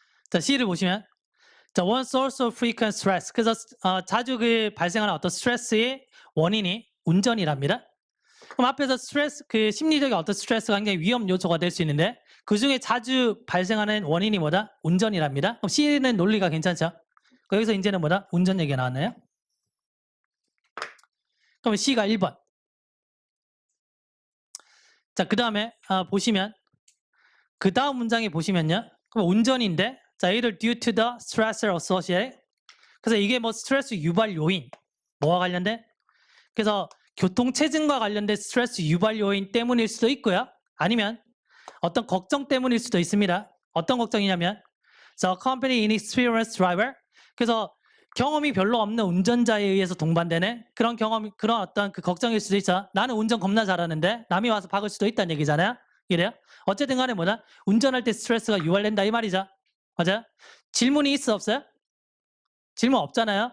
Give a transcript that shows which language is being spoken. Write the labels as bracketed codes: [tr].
[ko] 자, C를 보시면 자, [en] one source of frequent stress. [ko] 그래서 자주 그 발생하는 어떤 스트레스의 원인이 운전이랍니다. 그럼 앞에서 스트레스, 그 심리적인 어떤 스트레스가 굉장히 위험 요소가 될 수 있는데 그 중에 자주 발생하는 원인이 뭐다? 운전이랍니다. 그럼 C는 논리가 괜찮죠? 여기서 이제는 뭐다? 운전 얘기가 나왔나요? 그럼 C가 1번. 자, 그 다음에 보시면 그 다음 문장에 보시면요. 그럼 운전인데 자, [en] either due to the stressor associated. [ko] 그래서 이게 뭐 스트레스 유발 요인 뭐와 관련된? 그래서 교통체증과 관련된 스트레스 유발 요인 때문일 수도 있고요. 아니면 어떤 걱정 때문일 수도 있습니다. 어떤 걱정이냐면 [en] the company inexperienced driver. [ko] 그래서 경험이 별로 없는 운전자에 의해서 동반되는 그런 그런 어떤 그 걱정일 수도 있어. 나는 운전 겁나 잘하는데 남이 와서 박을 수도 있다는 얘기잖아요. 이래요? 어쨌든 간에 뭐다? 운전할 때 스트레스가 유발된다 이 말이죠. 맞아요? 질문이 있어 없어요? 질문 없잖아요.